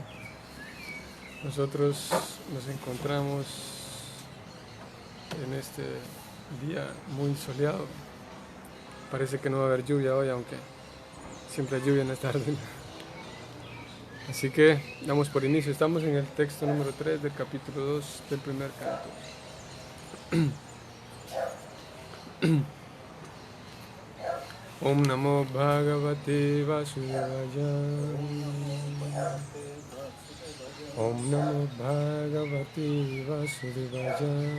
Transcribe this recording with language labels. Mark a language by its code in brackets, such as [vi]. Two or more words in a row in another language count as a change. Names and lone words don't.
[es] Nosotros nos encontramos en este día muy soleado. Parece que no va a haber lluvia hoy, aunque siempre hay lluvia en esta tarde. Así que damos por inicio. Estamos en el texto número 3 del capítulo 2 del primer canto. [sa] ॐ नमो भगवते वासुदेवाय. ॐ नमो भगवते वासुदेवाय.